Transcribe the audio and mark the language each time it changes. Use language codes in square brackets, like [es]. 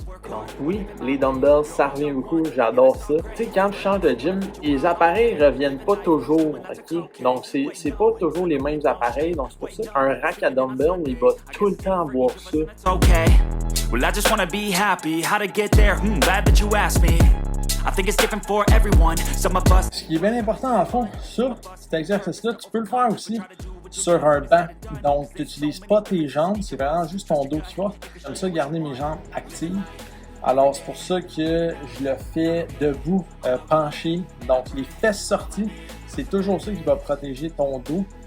[fr] Donc oui, les dumbbells, ça revient beaucoup, j'adore ça. Tu sais, quand tu changes de gym, les appareils reviennent pas toujours, ok? Donc c'est pas toujours les mêmes appareils, donc c'est pour ça qu'un rack à dumbbell, il va tout le temps avoir ça. [en] Well, I just wanna be happy. How to get there? Glad that you asked me. I think it's different for everyone. Some of us. [fr] Ce qui est bien important en fond, ça, cet exercice-là, tu peux le faire aussi sur un banc. Donc, tu n'utilises pas tes jambes, c'est vraiment juste ton dos qui va. J'aime ça garder mes jambes actives. Alors, c'est pour ça que je le fais debout, penché. Donc, les fesses sorties, c'est toujours ça qui va protéger ton dos.